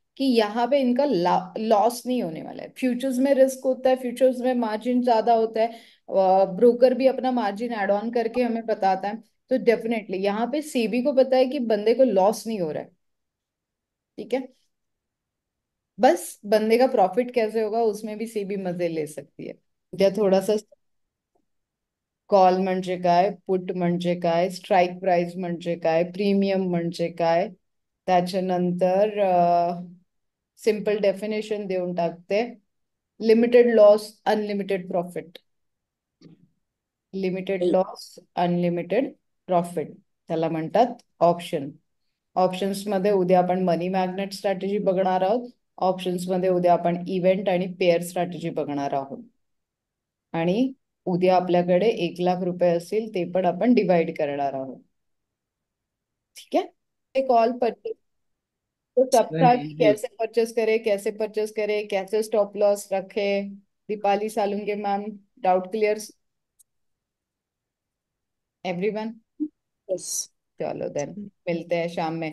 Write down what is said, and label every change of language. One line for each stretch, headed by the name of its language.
Hindi: कि यहाँ पे इनका लॉस नहीं होने वाला है। फ्यूचर्स में रिस्क होता है, फ्यूचर्स में मार्जिन ज्यादा होता है, ब्रोकर भी अपना मार्जिन एड ऑन करके हमें बताता है। तो डेफिनेटली यहाँ पे सेबी को पता है कि बंदे को लॉस नहीं हो रहा है। ठीक है, बस बंदे का प्रॉफिट कैसे होगा उसमें भी सेबी मजे ले सकती है।
Marathi: या थोड़ा सा, कॉल म्हणजे काय, पुट म्हणजे काय, स्ट्राईक प्राइस म्हणजे काय, प्रीमियम म्हणजे काय, त्याच्यानंतर सिंपल डेफिनेशन देऊन टाकते, limited loss unlimited profit, limited loss unlimited profit, त्याला म्हणतात ऑप्शन। ऑप्शन्स मध्ये उद्या आपण मनी मॅग्नेट स्ट्रॅटेजी बघणार आहोत, ऑप्शन्स मध्ये उद्या आपण इव्हेंट आणि पेअर स्ट्रॅटेजी बघणार आहोत, आणि उद्या आपल्याकडे 1 लाख रुपये असतील ते पण आपण डिवाइड करणार आहोत।
Hindi: ठीक है, एक कॉल परचेज तो सबका कि कैसे परचेस करे, कैसे परचेस करे, कैसे स्टॉप लॉस रखे।
English: Deepali Salunke ma'am, doubt clear everyone? Yes.
Hindi: चलो देन, मिलते हैं शाम में।